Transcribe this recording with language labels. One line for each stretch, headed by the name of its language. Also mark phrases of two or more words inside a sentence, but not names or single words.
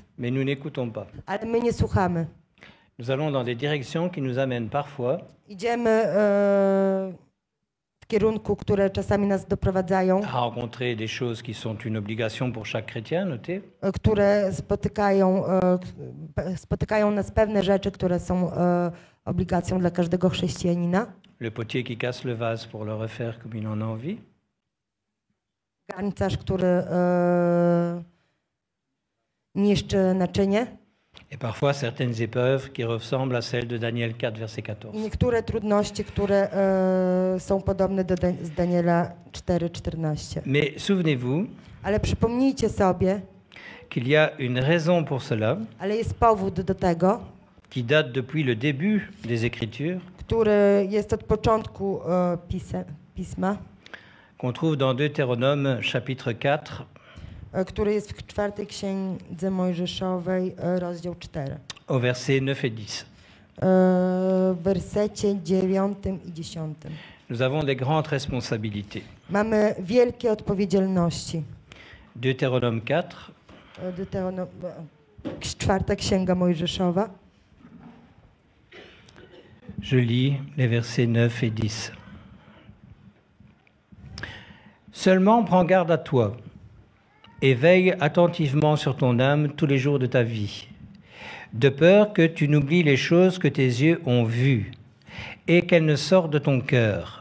French: mais nous n'écoutons pas.
Polish: ale my nie słuchamy.
French: Nous allons dans des directions qui nous amènent parfois
Polish: Idziemy w kierunku, które czasami nas doprowadzają,
French: à rencontrer des choses qui sont une obligation pour chaque chrétien, notez,
Polish: które spotykają nas pewne rzeczy, które są obligacją dla każdego chrześcijanina.
French: le potier qui casse le vase pour le refaire comme il en a envie,
Polish: Garncarz, który niszczy naczynie.
French: et parfois certaines épreuves qui ressemblent à celles de Daniel 4, verset
Polish: I
French: 14.
Polish: niektóre trudności, które są podobne do z Daniela 4:14.
French: Mais souvenez-vous
Polish: Ale przypomnijcie sobie,
French: qu'il y a une raison pour cela,
Polish: ale jest powód do tego,
French: qui date depuis le début des Écritures,
Polish: który jest od początku pisma,
French: qu'on trouve dans Deutéronome chapitre 4,
Polish: który jest w 4 Księdze Mojżeszowej, rozdział 4.
French: au verset 9 et 10.
Polish: W wersecie 9 i 10.
French: Nous avons des grandes responsabilités.
Polish: Mamy wielkie odpowiedzialności.
French: Deutéronome 4,
Polish: Czwarta Księga Mojżeszowa.
French: je lis les versets 9 et 10. Seulement prends garde à toi et veille attentivement sur ton âme tous les jours de ta vie, de peur que tu n'oublies les choses que tes yeux ont vues et qu'elles ne sortent de ton cœur.